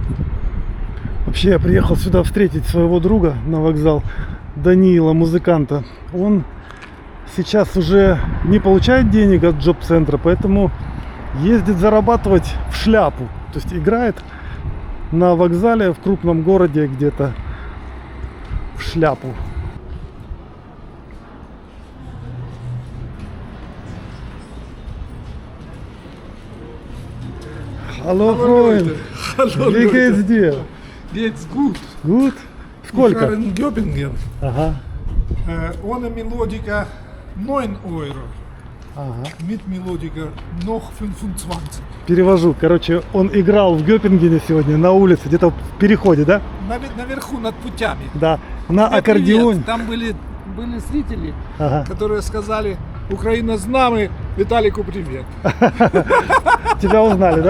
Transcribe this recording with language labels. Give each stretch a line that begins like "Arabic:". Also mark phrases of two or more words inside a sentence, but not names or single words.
Russian: Вообще я приехал сюда встретить своего друга на вокзал, Даниила, музыканта. Он сейчас уже не получает денег от джоб-центра, поэтому ездит зарабатывать в шляпу. То есть играет на вокзале в крупном городе где-то в шляпу.
German: Hallo Freund, wie geht's dir? Geht's gut. Gut? Wir
Russian: Сколько?
German: fahren in Göppingen.
Russian: Ага,
German: Ohne Melodika 9 Euro.
Russian: ага.
German: Mit Melodika noch 25.
Russian: Перевожу. Короче, он играл в Гёпингене сегодня на улице, где-то в переходе, да? Наверху над путями. Да. на аккордеоне. Привет. Там были зрители, Ага. которые сказали: Украина с нами, Виталику привет. Тебя узнали, да?